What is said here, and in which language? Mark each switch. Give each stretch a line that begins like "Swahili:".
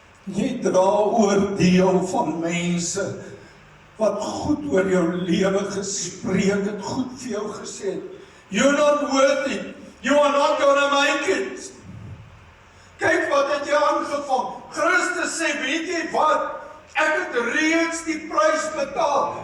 Afrikaans: Jy dra oordeel van mense wat goed oor jou lewe gespreek het, goed vir jou gesê het.
English: You're not worth it. You are not gonna make it.
Afrikaans: Kyk wat het jy aangevang. Christus sê, weet jy wat? Ek het reeds die prys betaal.